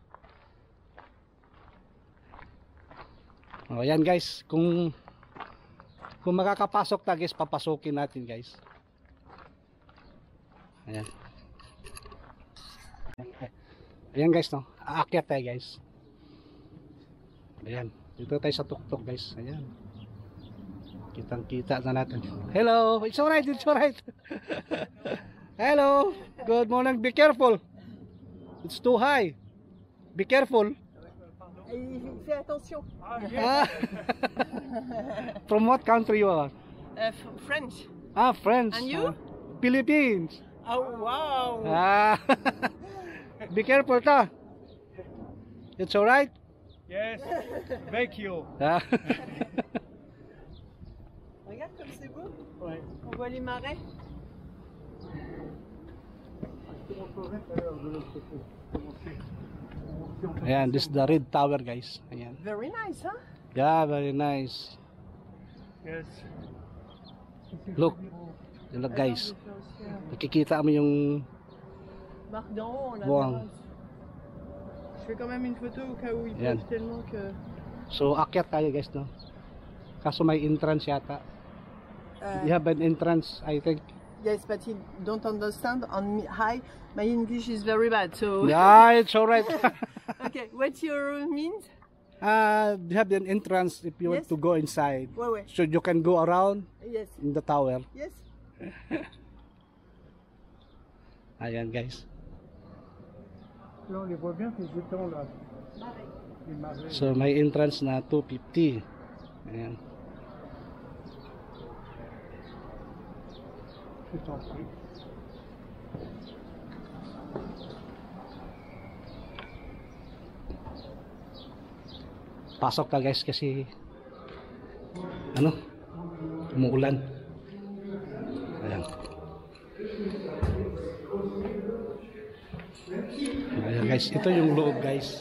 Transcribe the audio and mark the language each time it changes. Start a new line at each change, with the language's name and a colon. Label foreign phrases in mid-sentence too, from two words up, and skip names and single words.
Filipino: O, ayan guys, kung makakapasok ta guys, papasukin natin guys. Ayan. Ayan guys, no, aakyat tayo guys. Ayan, dito tayo sa tuktok guys. Ayan, kitang kita na natin.
English: Hello, it's alright, it's alright. Hello, good morning, be careful, it's too high, be careful.
French: Fais attention. Ah.
English: From what country you are? French. Ah, French. And you? Philippines. Oh wow. Ah. Be careful ta. It's alright? Yes, thank you. Ah.
French: Regarde comme c'est beau. Ouais. On voit les marais.
Filipino: Ayan,
English: this is the Red Tower guys.
Filipino: Ayan.
English: Very nice, huh? Yeah, very nice. Yes. Look. Look guys.
Filipino: Nakikita mo yung
French: Marc d'en haut, on la
Filipino: buwang.
French: verra. Je fais quand même une photo au cas où il
Filipino: Yan.
French: pleuve tellement que.
Filipino: So akyat tayo guys, no. Kaso may entrance yata.
English: You have an entrance, I think. Yes, but he don't understand on high. My English is very bad, so. Yeah, it's alright. Okay, what's your means? You have an entrance if you want Yes. to go inside.
French: Ouais, ouais.
English: So you can go around Yes. in the tower. Yes.
Filipino: Ayan guys.
French: Là, on les voit bien, ces étangs là. Les marais.
Filipino: So may entrance na 250. Ayan.
French: Je t'en prie.
Filipino: Pasok ka guys kasi ano? Umuulan. Ayan. Ayan guys, ito yung loob guys.